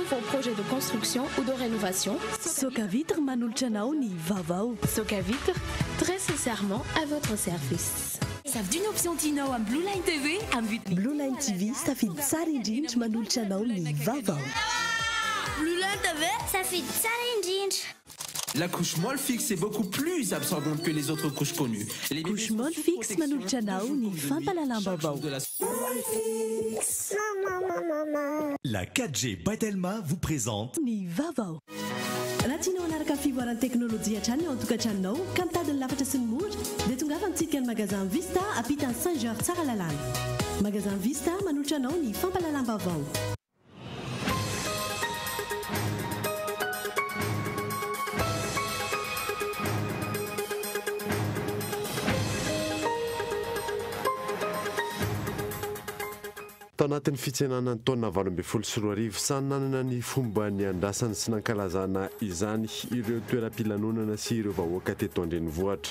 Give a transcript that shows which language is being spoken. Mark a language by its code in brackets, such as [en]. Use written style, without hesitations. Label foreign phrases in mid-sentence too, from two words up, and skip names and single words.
[fr] projet de construction ou de rénovation, [mg] Soka Vitre manolotra anao ny vaovao. [fr] Soka Vitre, très sincèrement à votre service. [mg] Savy [fr] d'une option [mg] Tinao am Blue Line TV am vidiny Blue Line TV safidy tsara indrindra manolotra anao ny vaovao. Blue Line TV safidy tsara indrindra. [fr] La couche molle fixe est beaucoup plus absorbante que les autres couches connues. Les couche molle fixe [mg] manolotra anao ny fampalalam-baovao. [fr] La 4G Batelma vous présente [mg] ny vaovao. Raha tianao hanaraka fivoaran'ny teknôlôjia hatrany ao an-tokantranonao ka mitady ny lafatra sy ny mora dia tongava amintsika ny magasin Vista apitan'ny Saint-Georges tsara lalàna. Magasin Vista manolotra anao ny fampalalam-baovao. Tao anatin'ny fitsenana ny taona 2024 samy nanana ny fomba ny andrasany sy nankalazana izany ireo toeram-pilanonana sy ireo vahoaka teto an-drenivohitra.